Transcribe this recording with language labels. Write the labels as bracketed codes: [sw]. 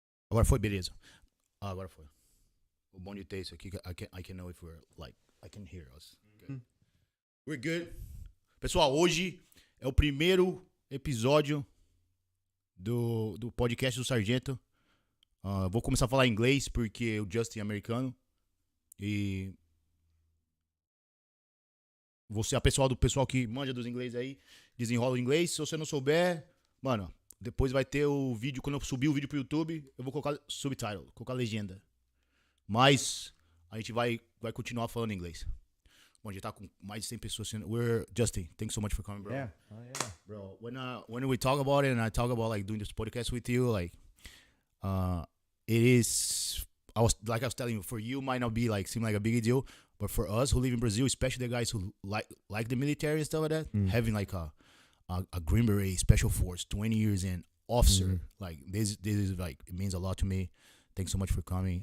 [pt] Agora foi, beleza. Agora foi. O bom de ter isso aqui, [en] I can know if we're like, I can hear us. Okay. We're good. [pt] Pessoal, hoje é o primeiro episódio do podcast do Sargento. Vou começar a falar inglês porque o Justin é americano. E você, do pessoal que manja dos inglês aí, desenrola o inglês. Se você não souber, mano, depois vai ter o vídeo. Quando eu subir o vídeo pro YouTube, eu vou colocar subtitle, colocar legenda. Mas a gente vai continuar falando inglês. Bom, a gente tá com mais de 100 pessoas. [en] Justin, thanks so much for coming, bro. Yeah. Oh, yeah. Bro, when we talk about it and I talk about like doing this podcast with you, like, it is, I was telling you, for you might not be like, seem like a big deal, but for us who live in Brazil, especially the guys who like the military and stuff like that, having like a Green Beret, Special Force, 20 years in, officer, like this is like, it means a lot to me. Thanks so much for coming.